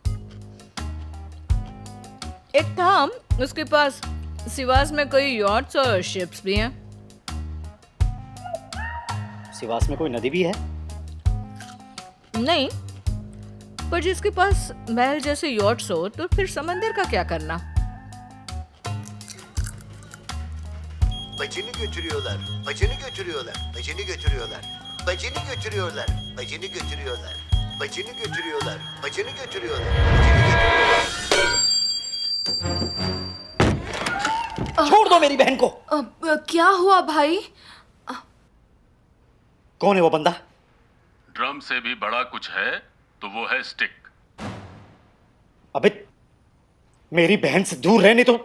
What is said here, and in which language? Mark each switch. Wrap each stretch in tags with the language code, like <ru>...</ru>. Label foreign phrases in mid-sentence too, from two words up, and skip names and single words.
<hi>एक था, उसके पास सिवास में कई यॉट्स और शिप्स भी हैं। सिवास में कोई नदी भी है? नहीं, पर जिसके पास महल जैसे यॉट्स हो तो फिर समंदर का क्या करना?</hi> <tr>Bacını götürüyorlar. Bacını götürüyorlar. Bacını götürüyorlar. Bacını götürüyorlar. Bacını götürüyorlar. Bacını götürüyorlar. Bacını götürüyorlar.</tr> <hi>छोड़ दो मेरी बहन को। क्या हुआ भाई? कौन है वो बंदा? ड्रम से भी बड़ा कुछ है तो वो है स्टिक। अबे मेरी बहन से दूर रहने तो।</hi>